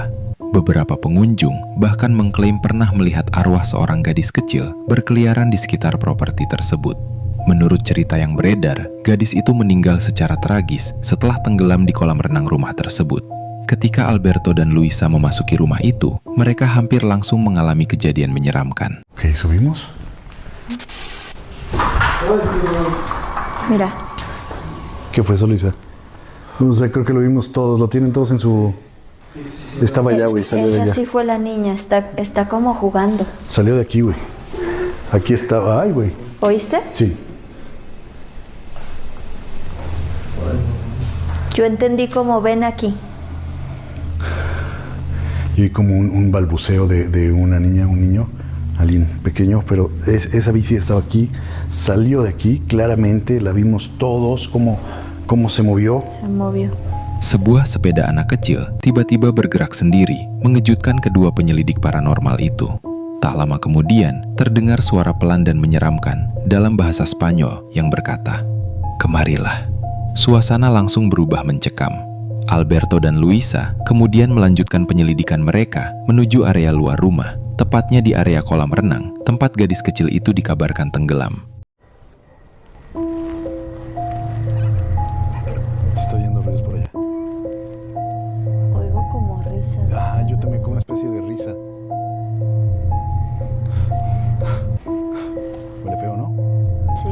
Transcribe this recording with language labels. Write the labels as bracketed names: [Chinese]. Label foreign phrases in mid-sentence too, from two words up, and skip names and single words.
[Indonesian] Beberapa pengunjung bahkan mengklaim pernah melihat arwah seorang gadis kecil berkeliaran di sekitar properti tersebut. Menurut cerita yang beredar, gadis itu meninggal secara tragis setelah tenggelam di kolam renang rumah tersebut. Ketika Alberto dan Luisa memasuki rumah itu, mereka hampir langsung mengalami kejadian menyeramkan. [Spanish] Ok, subimos. Mira, ¿Qué fue eso, Luisa? No sé, creo que lo vimos todos. Lo tienen todos en su... Estaba allá, güey. Salió de esa allá. sí fue la niña, está como jugando. Salió de aquí, güey. Aquí estaba. Ay, güey. ¿Oíste? Sí. Yo entendí como ven aquí. Y vi como un balbuceo de una niña, un niño, alguien pequeño, pero esa bici estaba aquí, salió de aquí, claramente, la vimos todos, cómo se movió. Se movió. [Indonesian] Sebuah sepeda anak kecil tiba-tiba bergerak sendiri, mengejutkan kedua penyelidik paranormal itu. Tak lama kemudian, terdengar suara pelan dan menyeramkan dalam bahasa Spanyol yang berkata, "Kemarilah." Suasana langsung berubah mencekam. Alberto dan Luisa kemudian melanjutkan penyelidikan mereka menuju area luar rumah, tepatnya di area kolam renang, tempat gadis kecil itu dikabarkan tenggelam. [Spanish] Estoy yendo ruidos por allá. Oigo como risas. Ah, yo también como una especie de risa. Huele feo, ¿no? Sí.